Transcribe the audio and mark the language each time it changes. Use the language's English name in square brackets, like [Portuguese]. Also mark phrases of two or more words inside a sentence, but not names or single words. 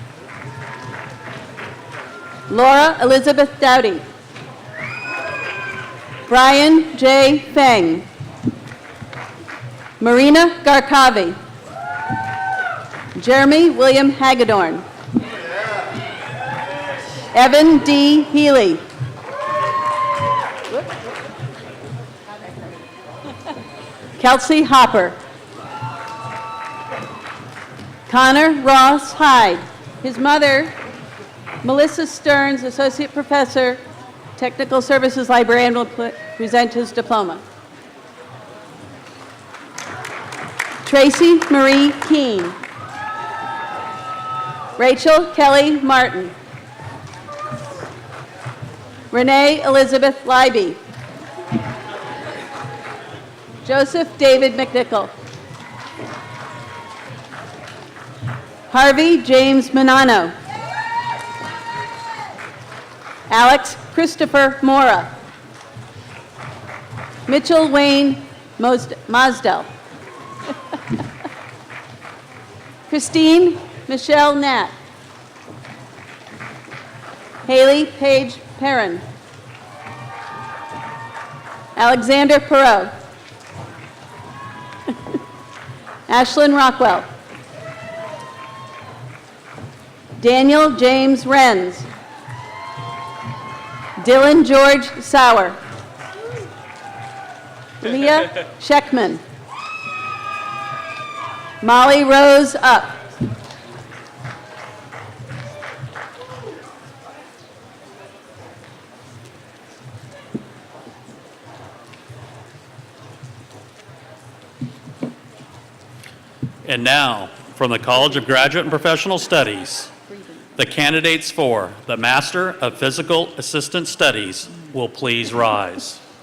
[English] Laura Elizabeth Dowdy. Brian J. Feng. Marina Garkavi. Jeremy William Hagedorn. Evan D. Healy. Kelsey Hopper. Connor Ross Hyde. His mother, Melissa Stearns, Associate Professor, Technical Services Librarian, will present his diploma. Tracy Marie Keene. Rachel Kelly Martin. Renee Elizabeth Leiby. Joseph David McNichol. Harvey James Manano. Alex Christopher Mora. Mitchell Wayne Mosdell. Christine Michelle Knapp. Haley Paige Perrin. Alexander Perot. Ashlyn Rockwell. Daniel James Renz. Dylan George Sauer. Leah Scheckman. Molly Rose Up. And now, from the College of Graduate and Professional Studies, the candidates for the Master of Physical Assistant Studies will please rise.